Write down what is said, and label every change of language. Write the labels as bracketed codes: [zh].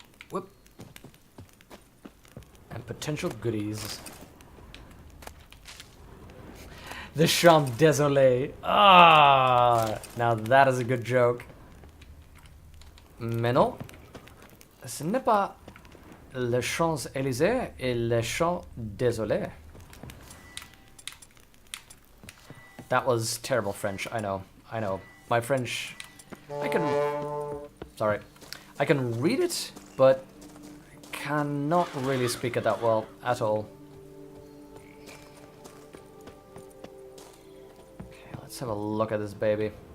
[en] Whoop. And potential goodies. The Champs Désolé. Ah, now that is a good joke. [fr] Mais non, ce n'est pas les Champs-Élysées et les Champs Désolés. [en] That was terrible French, I know. My French, I can read it, but cannot really speak it that well at all. Okay, let's have a look at this baby.